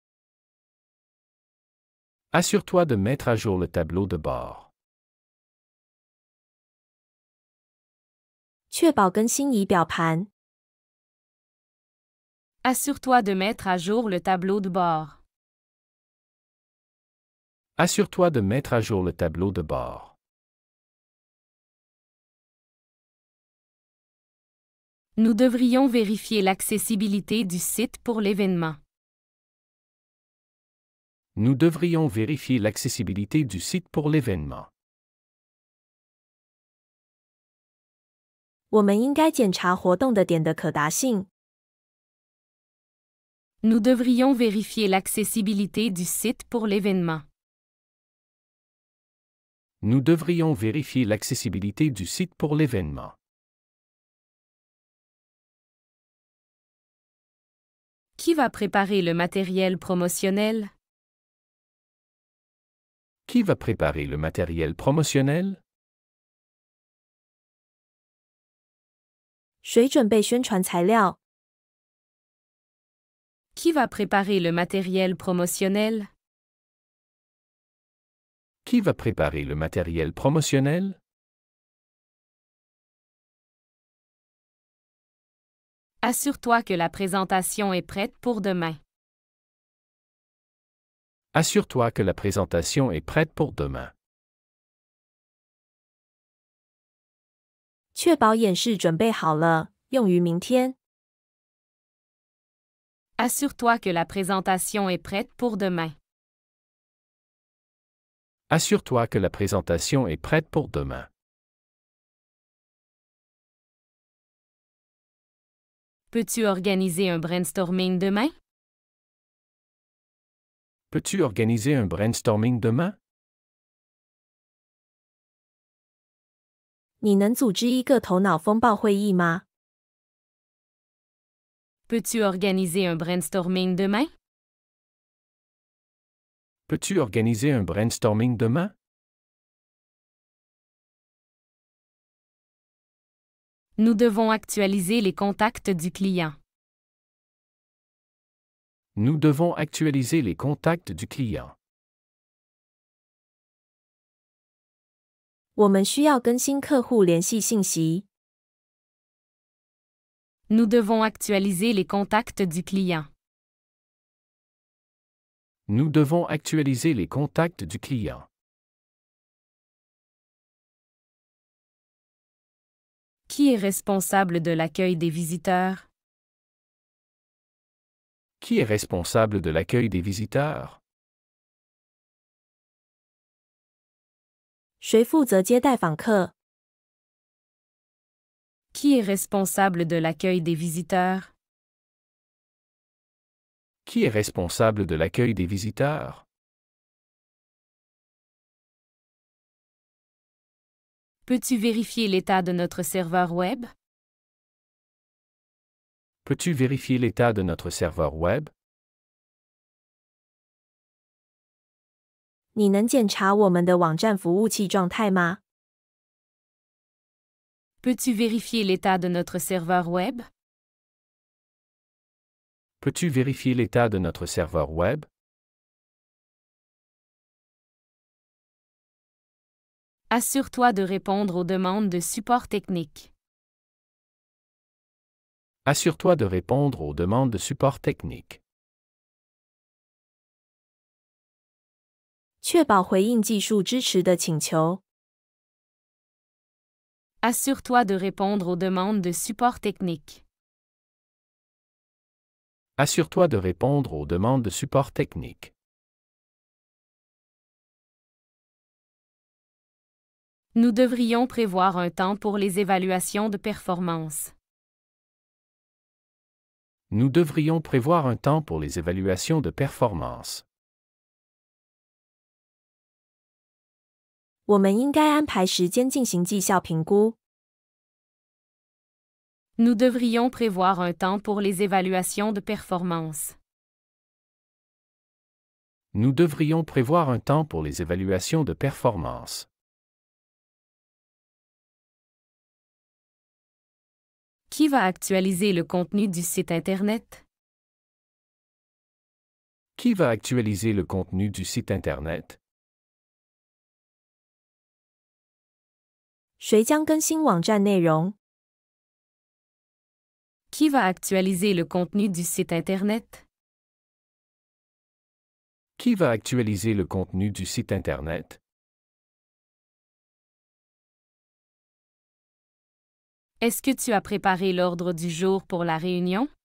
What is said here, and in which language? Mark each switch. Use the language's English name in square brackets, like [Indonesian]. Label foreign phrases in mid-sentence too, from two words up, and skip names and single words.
[French] Assure-toi de mettre à jour le tableau de bord. [Chinese] 确保更新仪表盘。 [French] Assure-toi de mettre à jour le tableau de bord. Assure-toi de mettre à jour le tableau de bord. Nous devrions vérifier l'accessibilité du site pour l'événement. Nous devrions vérifier l'accessibilité du site pour l'événement. [Chinese] 我们应该检查活动的点的可达性。 [French] Nous devrions vérifier l'accessibilité du site pour l'événement. Nous devrions vérifier l'accessibilité du site pour l'événement. Qui va préparer le matériel promotionnel? Qui va préparer le matériel promotionnel? [Chinese] 谁准备宣传材料？ [French] Qui va préparer le matériel promotionnel? Qui va préparer le matériel promotionnel? Assure-toi que la présentation est prête pour demain. Assure-toi que la présentation est prête pour demain. [Chinese] 确保演示准备好了，用于明天。 [French] Assure-toi que la présentation est prête pour demain. Assure-toi que la présentation est prête pour demain. Peux-tu organiser un brainstorming demain? Peux-tu organiser un brainstorming demain? [Chinese] 你能组织一个头脑风暴会议吗？ [French] Peux-tu organiser un brainstorming demain? Peux-tu organiser un brainstorming demain? Nous devons actualiser les contacts du client. Nous devons actualiser les contacts du client. [Chinese] 我们需要更新客户联系信息。 [French] Nous devons actualiser les contacts du client. Nous devons actualiser les contacts du client. Qui est responsable de l'accueil des visiteurs? Qui est responsable de l'accueil des visiteurs? [Chinese] 谁负责接待访客？ [French] Qui est responsable de l'accueil des visiteurs? Qui est responsable de l'accueil des visiteurs? Peux-tu vérifier l'état de notre serveur web? Peux-tu vérifier l'état de notre serveur web? [Chinese] 你能检查我们的网站服务器状态吗？ [French] Peux-tu vérifier l'état de notre serveur web? Peux-tu vérifier l'état de notre serveur web? Assure-toi de répondre aux demandes de support technique. Assure-toi de répondre aux demandes de support technique. [Chinese] 确保回应技术支持的请求。 [French] Assure-toi de répondre aux demandes de support technique. Assure-toi de répondre aux demandes de support technique. Nous devrions prévoir un temps pour les évaluations de performance. Nous devrions prévoir un temps pour les évaluations de performance. [Chinese] 我们应该安排时间进行绩效评估。 [French] Nous devrions prévoir un temps pour les évaluations de performance. Nous devrions prévoir un temps pour les évaluations de performance. Qui va actualiser le contenu du site Internet? Qui va actualiser le contenu du site Internet? [Chinese] 谁将更新网站内容？ [French] Qui va actualiser le contenu du site Internet? Qui va actualiser le contenu du site Internet? Est-ce que tu as préparé l'ordre du jour pour la réunion?